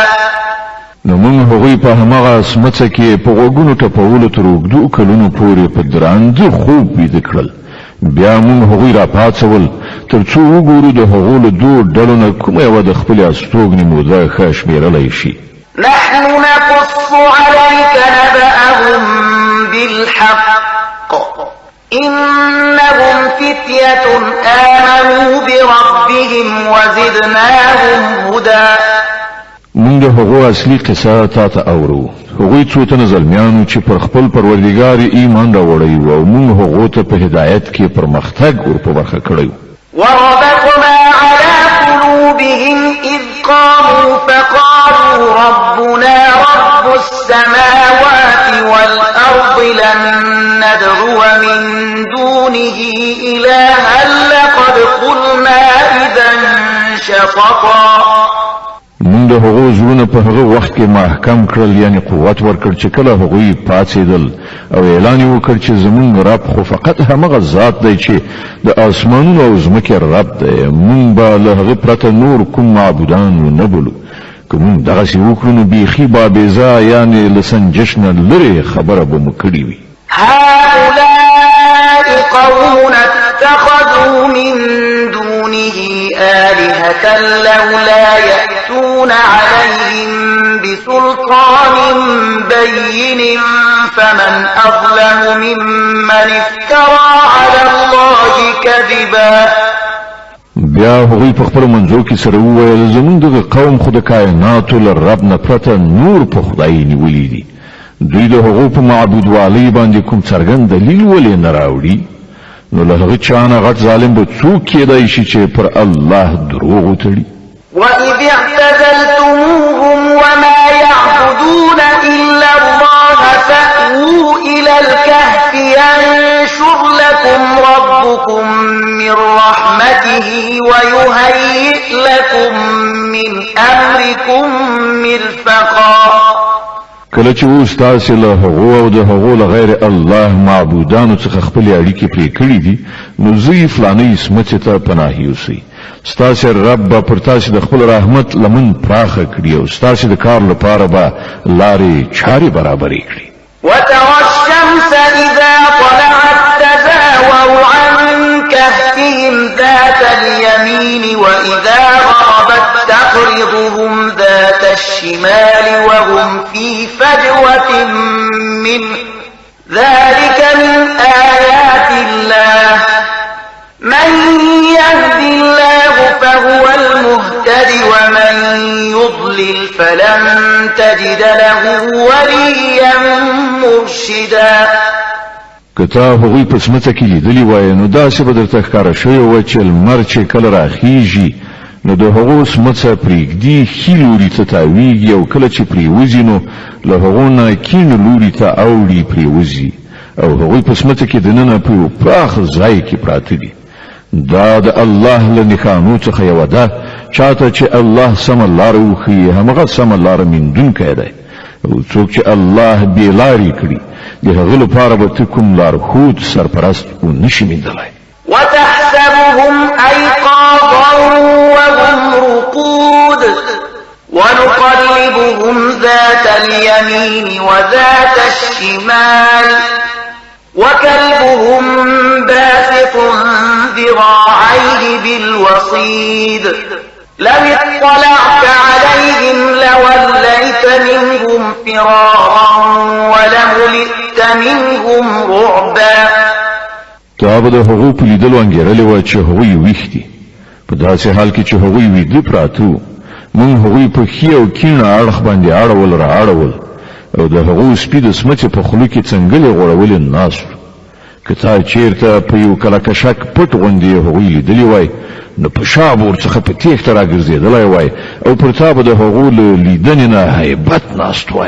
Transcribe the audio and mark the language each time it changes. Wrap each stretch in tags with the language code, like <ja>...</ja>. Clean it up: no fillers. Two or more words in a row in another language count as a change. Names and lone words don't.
<ps>نو موږ هغوی په هماغه څمڅه کې په غوږونو ټپولو تر اوږدو کلونو پورې په درانده خوب ویده کړل. بیا موږ هغوی را پاڅول تر څو وګورو د هغو له دوو ډلو نه کومه یوه د خپلې استوګنې موده ښه شمېرلی شي.</ps> <ar>نحن نقص عليك نبأهم بالحق إنهم فتية آمنوا بربهم وزدناهم هدى.</ar> <ps>موږ د هغو اصلي قصه تا ته اورو. هغوی څو تنه زلمیانو چې پر خپل پروردګار ایمان راوړی و او موږ هغو ته په هدایت کې پرمختګ ور په برخه کړی.</ps> <ar>وربطنا على قلوبهم إذ قاموا فقالوا ربنا رب السماوات والأرض لن ندعو من دونه إلها لقد قلنا إذا شططا.</ar> <ps>موږ د هغو زړونه په هغه وخت کې محکم کړل یعنی قوت ورکړ چې کله هغوی پاڅېدل او اعلان یې وکړ چې زموږ رب خو فقط همغه ذات دی چې د اسمانونو او ځمکې رب دی. موږ به له هغه پرته نور کوم معبودان ونه بولو. که موږ دغسې وکړو نو بیخي بابیزه یعنې له سنجش نه لرې خبره به مو کړې وي.</ps> <ar>هؤلاء قوم اتخذوا من دونه آلهة لولا يأتون عليهم بسلطان بين فمن أظلم ممن افترى على الله كذبا.</ar> <ps>بیا هغوی په خپل منځو کې سره وویل زموږ دغه قوم خو د کائناتو له رب نه پرته نور په خدای نیولي دي. دوی د هغو په معبودوالۍ باندې کوم څرګند دلیل ولې نه راوړي نو له هغه چا نه غټ ظالم به څوک کېدای شي چې پر الله دروغ وتړي</ps> <ar>وَإِذِ اعْتَزَلْتُمُوهُمْ وَمَا يَعْبُدُونَ إِلَّا اللَّهَ فَأْوُوا إِلَى الْكَهْفِ يَنشُرْ لَكُمْ رَبُّكُم مِّن رَّحْمَتِهِ وَيُهَيِّئْ لَكُم مِّنْ أَمْرِكُم مِّرْفَقًا</ar> <ps>کله چې اوس تاسو له هغو او د هغو له غیر الله معبودانو څخه خپل اړیکې پرې کړې دي نو زوی فلاني سمڅې ته پناه یوسئ ستاسو رب به پر تاسو د خپل رحمت لمن پراخه کړي او ستاسو د کار لپاره به لارې چارې برابرې کړي</ps> <ar>وترى الشمس إذا طلعت تزاور عن كهفهم ذات اليمين وإذا غربت تقرضهم ذات الشمال وهم في فجوة منه ذلك من آيات الله من يهد الله فهو المهتد ومن يضلل فلن تجد له وليا مرشدا</ar> <ps>کتاب هغوی په سمڅه کې لیدلی وای نو داسې به درته ښکاره شوی و چې لمر چې کله راخیږي نو د هغو سمڅه پرېږدي ښي لوري ته تاویږي او کله چې پرېوځي نو له هغو نه کیڼ لوري ته اوړي پرېوځي او هغوی په سمڅه کې دننه په یو پراخ ځای کې پراته دي دا د الله له نښانو څخه یوه ده چاته چې الله سمه لاره وښیي همغه سمه لاره موندونکی دی او څوک چې الله بې لارې کړي د هغه لپاره به ته کوم لارښود سرپرست ونشي موندلی</ps> <ar>وتحسبهم أيقاظا وهم رقود ونقلبهم ذات اليمين وذات الشمال وكلبهم باسط ذراعيه بالوصيد لو اطلعت عليهم لوليت منهم فرارا ولملئت منهم رعبا</ar> <ps>تا به د هغو په لیدلو انګېرلې وه چې هغوی ویښ دي په داسې حال کې چې هغوی ویده پراته وو موږ هغوی په ښي او کیڼ اړخ باندې اړول را اړول او د هغو سپي د سمڅې په خوله کې څنګلې غوړولې ناست وو که تا چېرته په یو کلکشک پټ غوندې هغوی لیدلي وای نو په شاب ورڅخه په تېښته راګرځېدلی وای او پر تا به د هغو له لیدنې نه هیبت ناست وای</ps>